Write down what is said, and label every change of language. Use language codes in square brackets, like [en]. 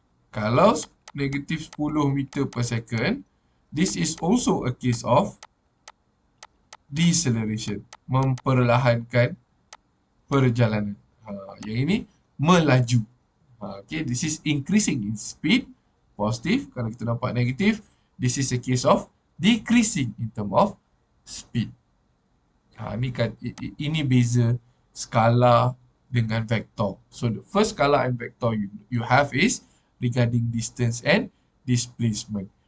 [ms] Kalau negatif [en] 10 meter per second, this is also a case of deceleration, [ms] memperlahankan perjalanan. Yang ini melaju. [en] Okay, this is increasing in speed, positive. [ms] Kalau kita nampak negatif, [en] this is a case of decreasing in term of speed. [ms] Ini beza skala dengan vektor. [en] So the first skala and vector you have is regarding distance and displacement.